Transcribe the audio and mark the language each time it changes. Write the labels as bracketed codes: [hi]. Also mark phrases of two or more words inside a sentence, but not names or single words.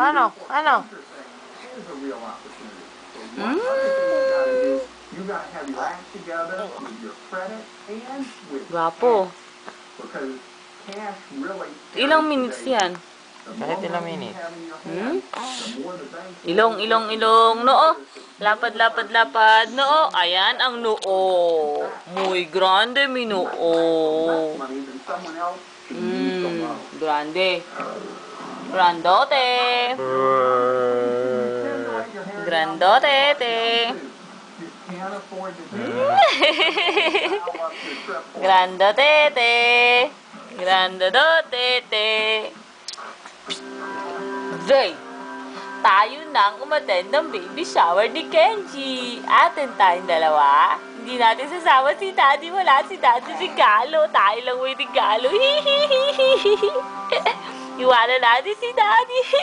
[tl] Gwapo. Ilang minutes yan? Kahit ilang minutes. Ilong. Noo. Lapad. Noo. Ayan ang noo. [es] Muy grande mi noo. Grande. Grandote. Grandote. Grandote. Zay! [tl] Tayo nang umattend ng baby shower ni Kenji. Atin tayong dalawa. Hindi natin sasama si Daddy. Wala si Daddy regalo. Tayo lang may regalo. Iwala natin si Daddy.